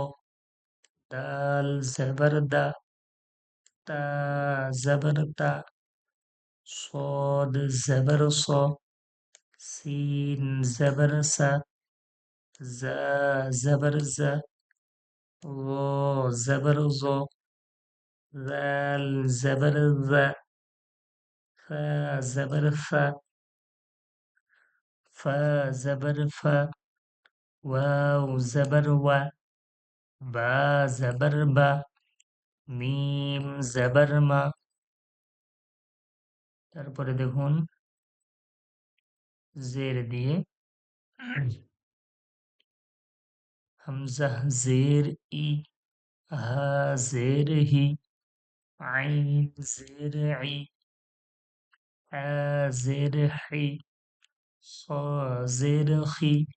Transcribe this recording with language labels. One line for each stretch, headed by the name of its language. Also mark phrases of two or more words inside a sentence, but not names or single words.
Urdu: دال زبر دا، تا زبر تا، صاد زبر صا، سين زبر سا، زا زبر زا، ظا زبر ظا، ذال زبر ذا، فا زبر فا، فا زبر فا، واو زبر وا،
Bangla: বা زبر বা, মিম زبر মা। তারপরে দেখুন জের দিয়ে হামজা জের ই, হা জের হি, আইন জের ই, আ জের হি, সা জের খি,